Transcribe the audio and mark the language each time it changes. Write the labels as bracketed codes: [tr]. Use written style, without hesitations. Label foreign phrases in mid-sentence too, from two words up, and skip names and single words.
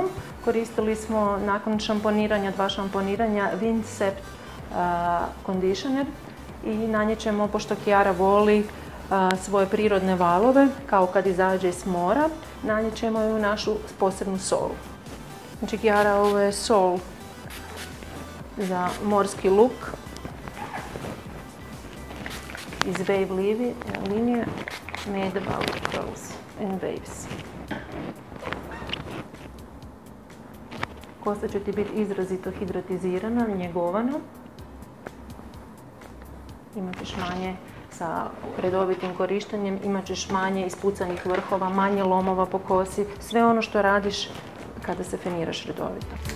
[hr] Koristili smo nakon šamponiranja, 2 šamponiranja, Winsept conditioner i nanjećemo, pošto Kjara voli svoje prirodne valove, kao kad izađe iz mora, nanjećemo ju našu posebnu solu. Znači, Kjara, ovo je sol za morski luk iz Wave linije Made about curls and waves. Kosa će ti biti izrazito hidratizirana, njegovana. Imat ćeš manje sa redovitim korištenjem, imat ćeš manje ispucanih vrhova, manje lomova po kosi, sve ono što radiš kada se feniraš redovito.